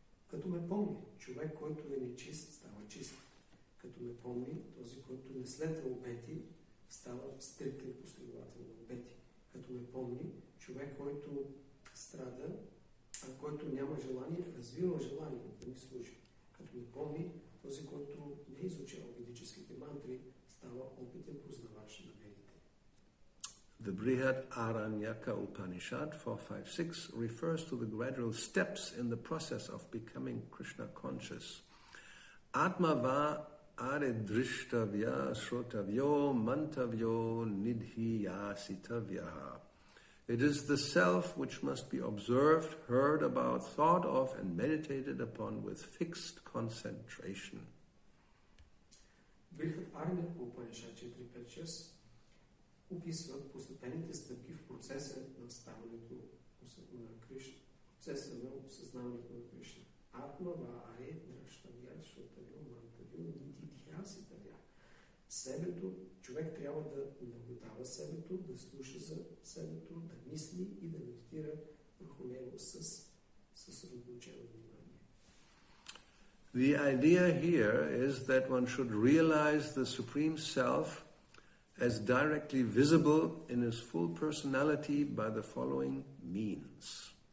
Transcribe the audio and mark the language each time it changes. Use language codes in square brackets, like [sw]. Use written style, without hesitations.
[bg] Като ме помни, човек, който е нечист, става чист. Като ме помни, този, който не следва обети, става стриктен последовател на обети. Като ме помни, човек, който страда, а който няма желание, развива желание да ми служи. Като ме помни, този, който не е изучал ведическите мантри, става опитен познавач на ведите. [en] The Brihad Aranyaka Upanishad 4.5.6 refers to the gradual steps in the process of becoming Krishna conscious. [sa] Atmava aredrishtavya shrotavyo mantavyo nidhiyasitavya. [en] It is the self which must be observed, heard about, thought of, and meditated upon with fixed concentration. [bg] Брихат Арanyaka Upanishad 4.5.6 описва постепенните стъпки в процеса на ставането на Кришна, процеса на осъзнаването на Кришна. [sa] Атмава аре дръштавя, шотавя, мантавя, нидидхяситавя. [bg] Себето, човек трябва да наблюдава себето, да слуша за себето, да мисли и да медитира върху него с съсредоточено внимание. [en] The idea here is that one should realize the Supreme Self as directly visible in his full personality by the following means.